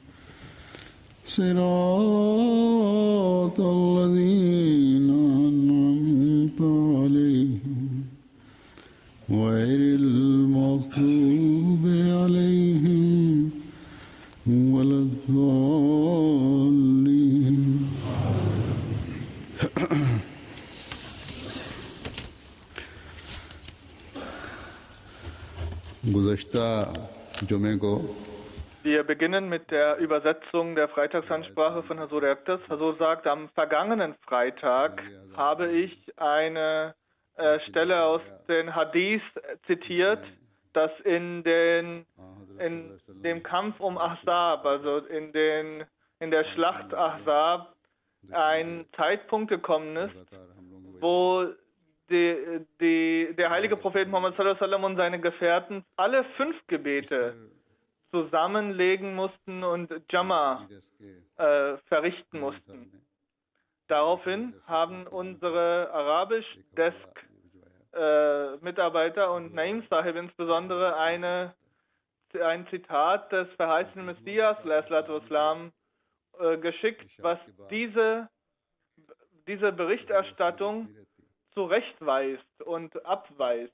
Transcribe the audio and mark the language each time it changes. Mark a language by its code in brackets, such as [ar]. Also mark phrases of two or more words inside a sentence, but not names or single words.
[ar] صراط الذين أنعمت عليهم غير المغضوب عليهم ولا الضالين [ur] گزشتہ جمعے کو [de] Wir beginnen mit der Übersetzung der Freitagsansprache von Hazur Erktas. Hazur sagt, am vergangenen Freitag habe ich eine Stelle aus den Hadith zitiert, dass in dem Kampf um Ahzab, also in der Schlacht Ahzab, ein Zeitpunkt gekommen ist, wo der heilige Prophet Muhammad [ar] صلى الله عليه وسلم [de] und seine Gefährten alle 5 Gebete zusammenlegen mussten und Jama verrichten mussten. Daraufhin haben unsere Arabisch-Desk-Mitarbeiter und Naim Sahib insbesondere ein Zitat des verheißenen Messias ﷺ geschickt, was diese Berichterstattung zurechtweist und abweist.